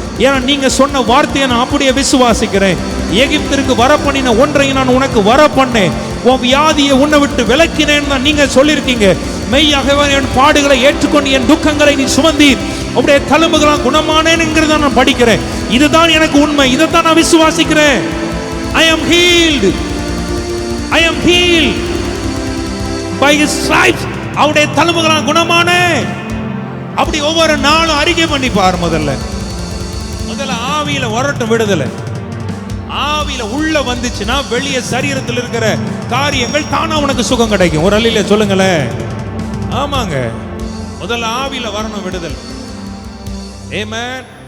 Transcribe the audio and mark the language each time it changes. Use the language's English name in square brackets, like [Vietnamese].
[Tamil] ஏன்னா நீங்க சொன்ன வார்த்தையை நான் அப்படியே விசுவாசிக்கிறேன். எகிப்திற்கு வர பண்ணின ஒன்றையும் நான் உனக்கு வர பண்ணேன், உன் வியாதியை உன்னை விட்டு விலக்கினேன்னு தான் நீங்க சொல்லியிருக்கீங்க. மெய்யாகவே என் பாடுகளை ஏற்றுக்கொண்டு என் துக்கங்களை நீ சுமந்தீர், அப்படியே தழும்புகளாம் குணமானேன்ங்கிறத நான் படிக்கிறேன். இதுதான் எனக்கு உண்மை, இதைத்தான் நான் விசுவாசிக்கிறேன். [English] I am healed. I am healed by his stripes. [Tamil] அவருடைய தழும்புகளால் குணமானே. அப்படி ஒவ்வொரு நாளும் அறிக்கை பண்ணி பார். முதல்ல ஆவியில வரட்டும் விடுதலை. ஆவியில உள்ள வந்துச்சுன்னா வெளியே சரீரத்தில் இருக்கிற காரியங்கள் தானா உனக்கு சுகம் கிடைக்கும். ஒரு அல்லையில சொல்லுங்களேன். ஆமாங்க, முதல்ல ஆவியில வரணும் விடுதலை. ஆமென்.